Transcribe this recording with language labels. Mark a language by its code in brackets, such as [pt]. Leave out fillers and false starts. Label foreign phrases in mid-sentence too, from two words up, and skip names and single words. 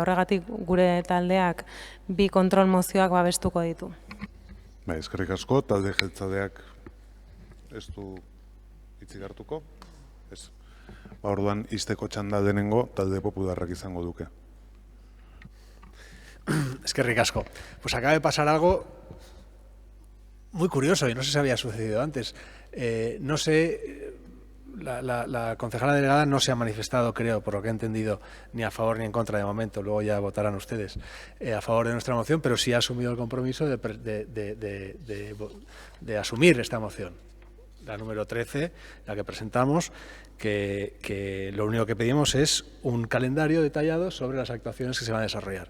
[eu] Horregatik gure taldeak bi kontrol mozioak babestuko ditu. Eskerrik asko, talde jeltzaleak ez du hitzik hartuko? Ez. Orduan, izteko txanda denengo talde popularrak izango duke. Eskerrik asko. [es] Pues acaba de pasar algo muy curioso y no sé si había sucedido antes. No sé, la concejala delegada no se ha manifestado, creo, por lo que he entendido, ni a favor ni en contra de momento, luego ya votarán ustedes a favor de nuestra moción, pero sí ha asumido el compromiso de asumir esta moción, la número 13, la que presentamos, que lo único que pedimos es un calendario detallado sobre las actuaciones que se van a desarrollar.